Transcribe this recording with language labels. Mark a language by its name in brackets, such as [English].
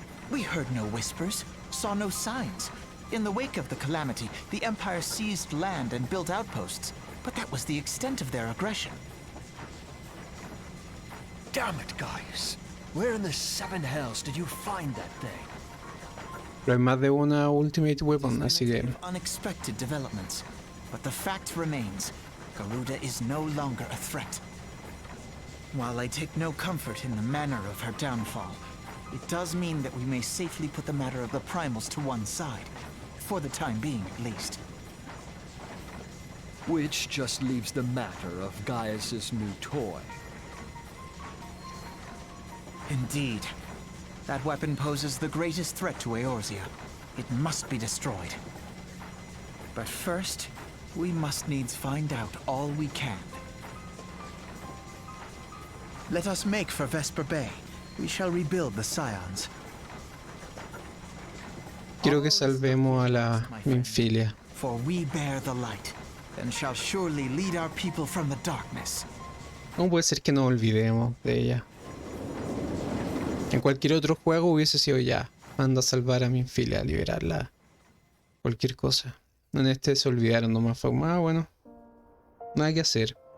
[English] We heard no whispers, saw no signs. In the wake of the calamity, the Empire seized land and built outposts, but that was the extent of their aggression. Damn it, Gaius. Where in the seven hells did you find that thing? [Spanish] Pero hay más de una Ultimate Weapon, así que... [English] Unexpected developments, but the fact remains, Garuda is no longer a threat. While I take no comfort in the manner of her downfall, it does mean that we may safely put the matter of the primals to one side, for the time being at least. Which just leaves the matter of Gaius's new toy. Indeed. That weapon poses the greatest threat to Eorzea. It must be destroyed. But first, we must needs find out all we can. Let us make for Vesper Bay. We shall rebuild the Scions. [Spanish] Quiero que salvemos a la Minfilia. [English] For we bear the light, and shall surely lead our people from the darkness. [Spanish] ¿Cómo puede ser que nos olvidemos de ella? En cualquier otro juego hubiese sido ya. Manda a salvar a Minfilia, a liberarla. Cualquier cosa. En este se olvidaron nomás. Fue como, bueno. Nada que hacer.